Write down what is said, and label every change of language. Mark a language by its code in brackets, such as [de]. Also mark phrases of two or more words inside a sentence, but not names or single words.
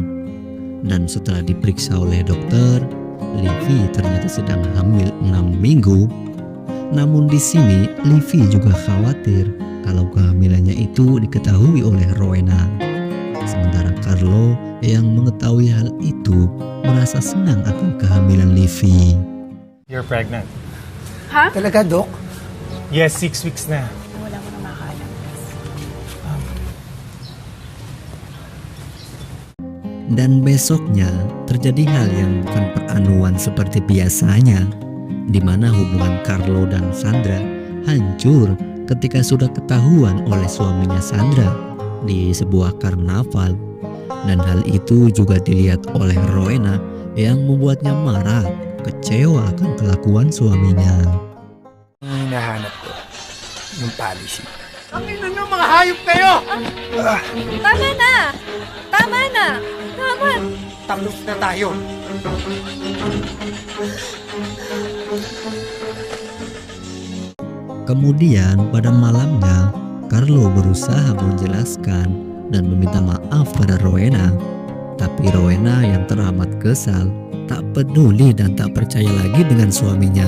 [id] Dan setelah diperiksa oleh dokter, Livy ternyata sedang hamil 6 minggu. Namun di sini Livy juga khawatir kalau kehamilannya itu diketahui oleh Rowena. Sementara Carlo yang mengetahui hal itu merasa senang akan kehamilan Livy. [en] You're pregnant. Ha? [tl] Talaga, Dok? [en] Yes, 6 weeks na. [tl] Wala mo na makakaalam. [id] Dan besoknya terjadi hal yang bukan peranuan seperti biasanya, di mana hubungan Carlo dan Sandra hancur ketika sudah ketahuan oleh suaminya Sandra di sebuah karnaval. Dan hal itu juga dilihat oleh Rowena yang membuatnya marah, kecewa akan kelakuan suaminya. [tl] Ang hinahanap ko, yung policy. Tama na! Tama na! Tama! Tapos na tayo. [id] Kemudian pada malamnya, Carlo berusaha menjelaskan dan meminta maaf pada Rowena. Tapi Rowena yang teramat kesal, tak peduli dan tak percaya lagi dengan suaminya.